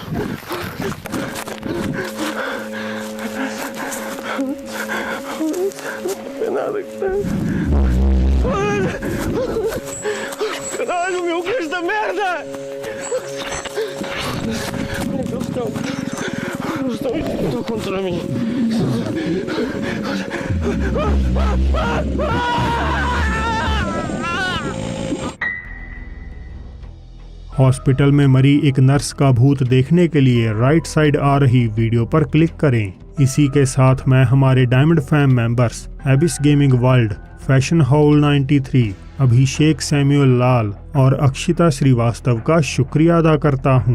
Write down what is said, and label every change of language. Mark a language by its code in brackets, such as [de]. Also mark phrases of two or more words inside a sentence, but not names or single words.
[pt] Foda-se. nada, caralho. Caralho, meu, que é esta merda? Eles estão contra mim. [hi] हॉस्पिटल में मरी एक नर्स का भूत देखने के लिए [en] right side [hi] आ रही वीडियो पर क्लिक करें। इसी के साथ मैं हमारे [en] diamond fam members [hi] एबिस गेमिंग वर्ल्ड, फैशन हाउल 93, अभिषेक सैमुअल लाल और अक्षिता श्रीवास्तव का शुक्रिया अदा करता हूँ।